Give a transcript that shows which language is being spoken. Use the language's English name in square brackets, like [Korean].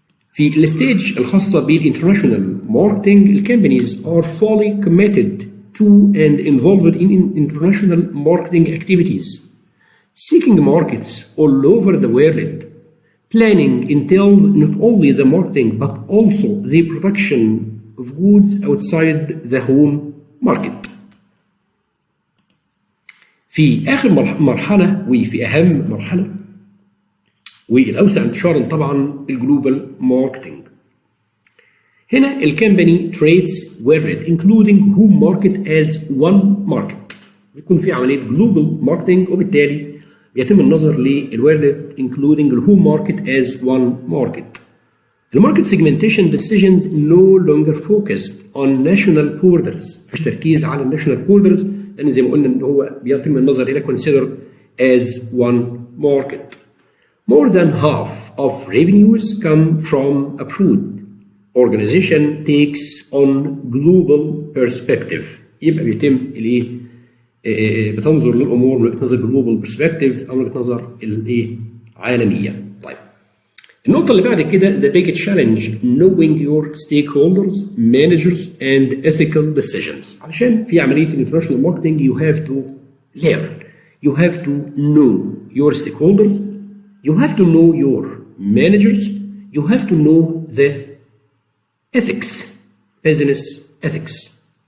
[Arabic] في الستيج الخاصة [English] بالinternational marketing, the companies are fully committed to and involved in international marketing activities, seeking markets all over the world. Planning entails not only the marketing but also the production of goods outside the home market. [Arabic] في آخر مرحلة وفي أهم مرحلة والأوسع انتشارا طبعا الجلوبال ماركتينج. [English] هنا الكمباني trades world including home market as one market. [Arabic] بيكون في عملية جلوبال ماركتينج وبالتالي يتم النظر للورد [English] including the home market as one market. The market segmentation decisions no longer focused on national borders. [Arabic] مش تركيز على [English] national borders [Arabic] لأن زي ما قلنا إن هو بيتم النظر إلى [English] considered as one market. More than half of revenues come from abroad. Organization takes on global perspective. [Arabic] يبقى بيتم الايه؟ بتنظر للامور من وجهه نظر [English] global perspective [Arabic] او من وجهه نظر الايه؟ عالميه. طيب. النقطة اللي بعد كده [English] the big challenge knowing your stakeholders, managers and ethical decisions. [Arabic] علشان في عملية الانترناشونال ماركتنج [English] you have to learn. you have to know your stakeholders, you have to know your managers, you have to know the ethics, business ethics.